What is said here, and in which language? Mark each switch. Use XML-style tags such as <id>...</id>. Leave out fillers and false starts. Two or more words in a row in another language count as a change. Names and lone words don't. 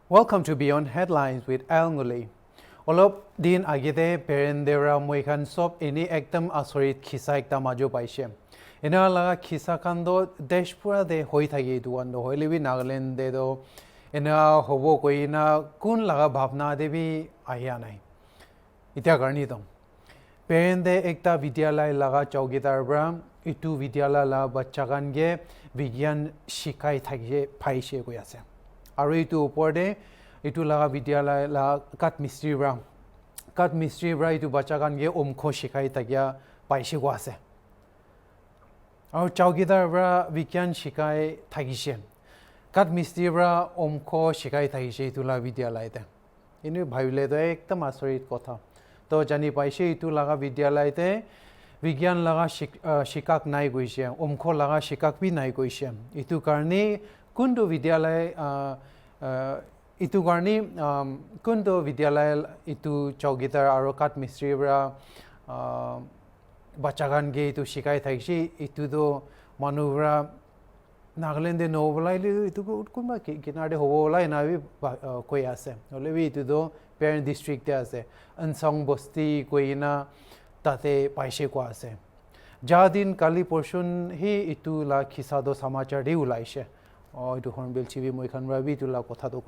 <en>Welcome to Beyond Headlines with Ngullie.</en> <nag>Olop din agide Peren dera moikan sop ini ekdam asorit khisa ekta majo paise. Ena laga khisa kando deshpura de hoi thagi duan do hoilebi Nagaland de do ena hobo koi na kun laga bhavna de bi aya nai. Itya karni dom. Peren de ekta vidyalay laga chaugidar bra itu vidyalay la bachagan ge vigyan shikai thagi paise koi ase. Aru itu uporde itu laga vidyalay la kat mistri bra itu bachagan ge omkho shikai tagya paise ko ase. Aru chaugidar bra vigyan shikai thagishe. Kat mistri bra omkho shikai thagishe itu la vidyalay te. Ini bhabile to ekdam asorit kotha. To jani paise itu laga vidyalay te vigyan laga shikak nai goise, omkho laga shikak bi nai goise. Itu karni kundu vidyalay itu karni kundu vidyalay itu chaugidar aro kat mistri bra bachagan ge itu shikai thaishi itu do manubra Nagaland de no bolai itu kunba kinare hobo bolai na bi koi ase olebi itu do Peren district te ase Nsong bosti koina tate paise ko ase jadin kali portion hi itu la khisa do samachar de ulaise itu HornbillTV moikhan rabi tu la kotha to</nag>